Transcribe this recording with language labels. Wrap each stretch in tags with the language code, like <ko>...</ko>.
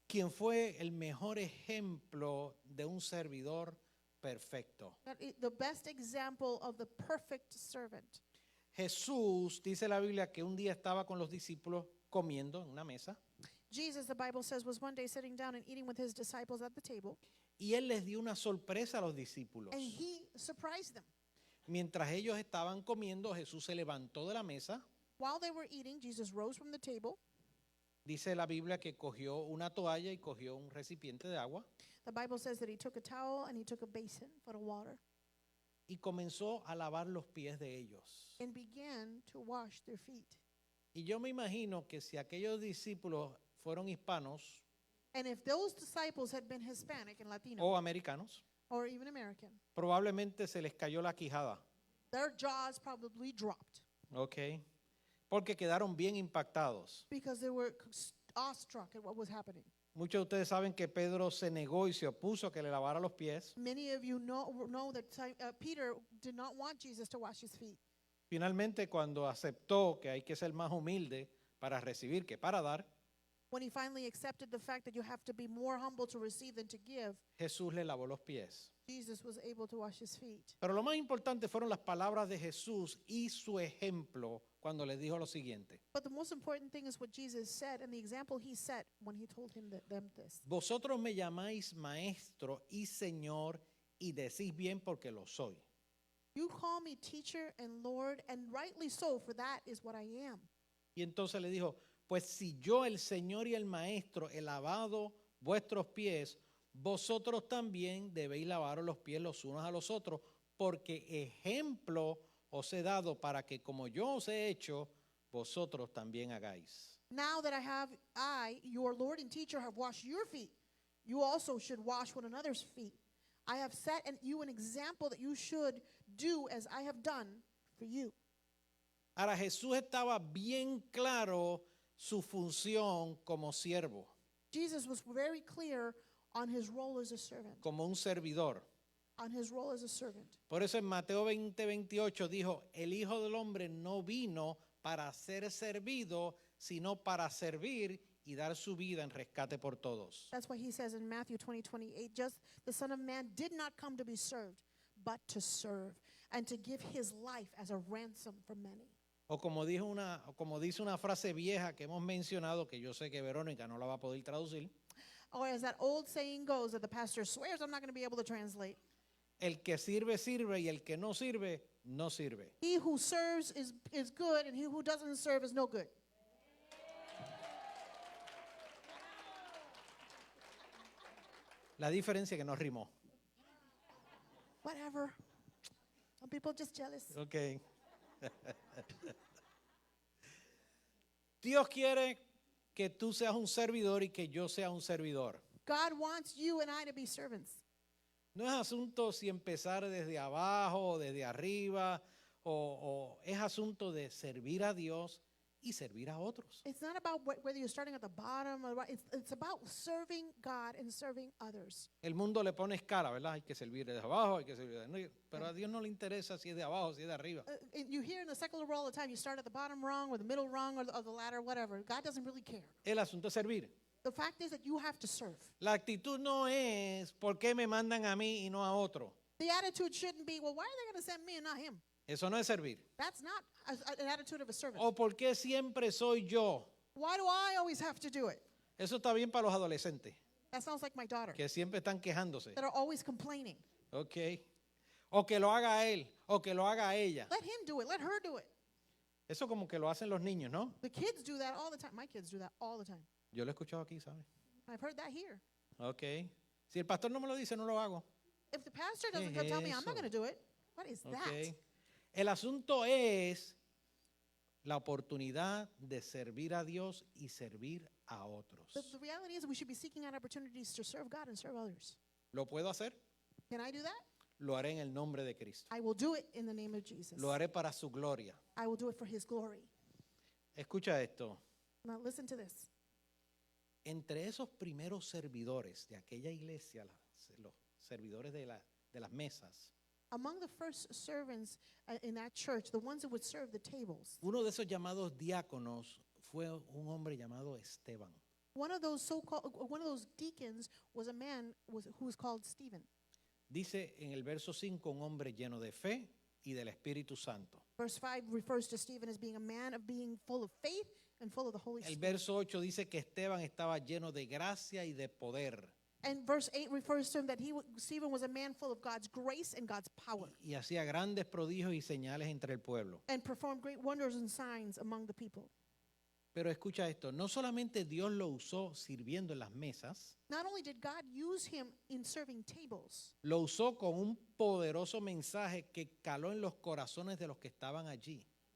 <es>quien fue el mejor ejemplo de un servidor perfecto.</es> <en>The best example of the perfect servant.</en> <es>Jesús, dice la Biblia, que un día estaba con los discípulos comiendo en una mesa</es> <en>Jesus, the Bible says, was one day sitting down and eating with his disciples at the table,</en> <es>y él les dio una sorpresa a los discípulos.</es> <en>and he surprised them.</en> <es>Mientras ellos estaban comiendo, Jesús se levantó de la mesa.</es> <en>While they were eating, Jesus rose from the table.</en> <es>Dice la Biblia que cogió una toalla y cogió un recipiente de agua</es> <en>The Bible says that he took a towel and he took a basin full of water</en> <es>y comenzó a lavar los pies de ellos.</es> <en>and began to wash their feet.</en> <es>Y yo me imagino que si aquellos discípulos fueron hispanos</es> <en>And if those disciples had been Hispanic and Latino</en> <es>o americanos,</es> <en>or even American,</en> <es>probablemente se les cayó la quijada,</es> <en>their jaws probably dropped</en> <es>¿ok? Porque quedaron bien impactados.</es> <en>because they were awestruck at what was happening.</en> <es>Muchos de ustedes saben que Pedro se negó y se opuso a que le lavara los pies.</es> <en>Many of you know that Peter did not want Jesus to wash his feet.</en> <es>Finalmente, cuando aceptó que hay que ser más humilde para recibir que para dar,</es> <en>When he finally accepted the fact that you have to be more humble to receive than to give,</en> <es>Jesús le lavó los pies.</es> <en>Jesus was able to wash his feet.</en> <es>Pero lo más importante fueron las palabras de Jesús y su ejemplo cuando le dijo lo siguiente.</es> <en>But the most important thing is what Jesus said and the example he set when he told them this.</en> <es>Vosotros me llamáis maestro y señor y decís bien porque lo soy.</es> <en>You call me teacher and Lord, and rightly so, for that is what I am.</en> <es>Y entonces le dijo, pues si yo el Señor y el Maestro he lavado vuestros pies, vosotros también debéis lavaros los pies los unos a los otros, porque ejemplo os he dado para que como yo os he hecho, vosotros también hagáis.</es> <en>Now that I, your Lord and teacher, have washed your feet, you also should wash one another's feet. I have set you an example that you should do as I have done for you.</en> <es>Ahora Jesús estaba bien claro su función como siervo,</es> <en>Jesus was very clear on his role as a servant.</en> <es>como un servidor.</es> <en>On his role as a servant.</en> <es>Por eso en Mateo 20:28 dijo, el Hijo del Hombre no vino para ser servido, sino para servir y dar su vida en rescate por todos.</es> <en>That's why he says in Matthew 20:28, just the Son of Man did not come to be served, but to serve, and to give his life as a ransom for many.</en> <es>O como dice una frase vieja que hemos mencionado, que yo sé que Verónica no la va a poder traducir,</es> <en>Or as that old saying goes that the pastor swears I'm not going to be able to translate,</en> <es>el que sirve, sirve, y el que no sirve, no sirve.</es> <en>he who serves is good, and he who doesn't serve is no good.</en> <es>La diferencia es que no rimó.</es> <en>Whatever. Some people just jealous. Ok.</en> <es>Dios quiere que tú seas un servidor y que yo sea un servidor.</es> <en>God wants you and I to be servants.</en> <es>No es asunto si empezar desde abajo o desde arriba, o es asunto de servir a Dios y servir a otros.</es> <en>It's not about whether you're starting at the bottom or it's about serving God and serving others.</en> <es>El mundo le pone escala, ¿verdad? Hay que servir desde abajo, hay que servir desde arriba. Pero a Dios no le interesa si es de abajo o si es de arriba.</es> <en>You hear in the secular world all the time, you start at the bottom rung or the middle rung or the ladder, whatever. God doesn't really care.</en> <es>El asunto es servir.</es> <en>The fact is that you have to serve.</en> <es>La actitud no es ¿por qué me mandan a mí y no a otro?</es> <en>The attitude shouldn't be, well, why are they going to send me and not him?</en> <es>Eso no es servir.</es> <en>That's not an attitude of a servant.</en> <es>O ¿por qué siempre soy yo?</es> <en>Why do I always have to do it?</en> <es>Eso está bien para los adolescentes,</es> <en>That sounds like my daughter,</en> <es>que siempre están quejándose.</es> <en>that are always complaining. Ok.</en> <es>O que lo haga él, o que lo haga ella.</es> <en>Let him do it. Let her do it.</en> <es>Eso como que lo hacen los niños, ¿no?</es> <en>The kids do that all the time. My kids do that all the time.</en> <es>Yo lo he escuchado aquí, ¿sabes?</es> <en>I've heard that here.</en> <es>Ok. Si el pastor no me lo dice, no lo hago.</es> <en>If the pastor doesn't</en> <es>¿Qué es</es> <en>tell me, I'm</en> <es>eso?</es> <en>not going to do it. What is Ok. that?</en> <es>El asunto es la oportunidad de servir a Dios y servir a otros.</es> <en>The reality is we should be seeking out opportunities to serve God and serve others.</en> <es>¿Lo puedo hacer?</es> <en>Can I do that?</en> <es>Lo haré en el nombre de Cristo.</es> <en>I will do it in the name of Jesus.</en> <es>Lo haré para su gloria.</es> <en>I will do it for his glory.</en> <es>Escucha esto.</es> <en>Now listen to this.</en> <es>Entre esos primeros servidores de aquella iglesia, los servidores de las mesas,</es> <en>Among the first servants in that church, the ones that would serve the tables,</en> <es>uno de esos llamados diáconos fue un hombre llamado Esteban.</es> <en>one of those deacons was a man who was called Stephen.</en> <es>Dice en el verso 5, un hombre lleno de fe y del Espíritu Santo.</es> <en>Verse 5 refers to Stephen as being a man of being full of faith and full of the Holy</en> <es>El</es> <en>Spirit.</en> <es>verso 8 dice que Esteban estaba lleno de gracia y de poder.</es> <en>And verse 8 refers to him that Stephen was a man full of God's grace and God's power,</en> <es>Y hacía grandes prodigios y señales entre el pueblo.</es> <en>and performed great wonders and signs among the people.</en> <es>Pero escucha esto, no solamente Dios lo usó sirviendo en las mesas,</es> <en>Not only did God use him in serving tables,</en> <es>lo usó con un poderoso mensaje que caló en los corazones de los que estaban allí.</es>